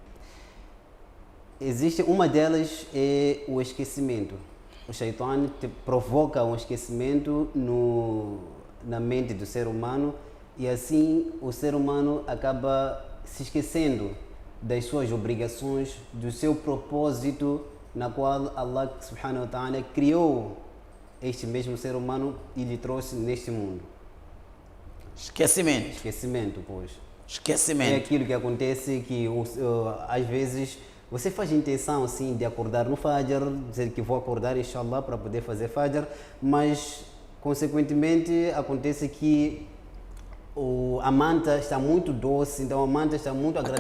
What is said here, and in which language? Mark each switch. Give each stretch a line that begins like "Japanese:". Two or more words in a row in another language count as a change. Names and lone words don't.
Portuguese: Existe uma delas, é o esquecimento. O Shaitan provoca um esquecimento na mente do ser humano, e assim o ser humano acaba se esquecendo das suas obrigações, do seu propósito, na qual Allah
Arabic: سبحانه وتعالى
Portuguese: criou este mesmo ser humano e lhe trouxe neste mundo. Esquecimento. Esquecimento, pois. Esquecimento. É aquilo que acontece que às vezes você faz intenção assim de acordar no Fajr, dizer que vou acordar inshallah para poder fazer Fajr, mas consequentemente acontece que a manta está muito doce, então a manta está muito agradável.